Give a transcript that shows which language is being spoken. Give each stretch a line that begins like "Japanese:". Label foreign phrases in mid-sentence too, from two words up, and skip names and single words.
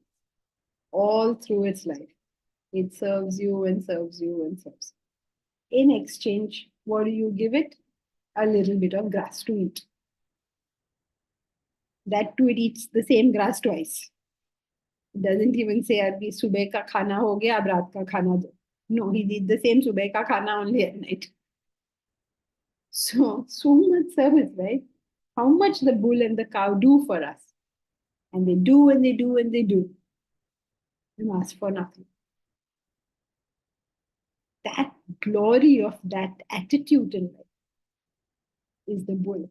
English: All through its life. It serves you and serves you and serves. In exchange, what do you give it? A little bit of grass to eat. That too, it eats the same grass twice. It doesn't even say,
Hindi: अभी सुबह का खाना हो गया, अब रात का खाना दो.
English: No, he did the same
Hindi: सुबह का खाना
English: only at night. So much service, right? How much the bull and the cow do for us. And they do and they do and they do. And ask for nothing. That glory of that attitude in life is the bull.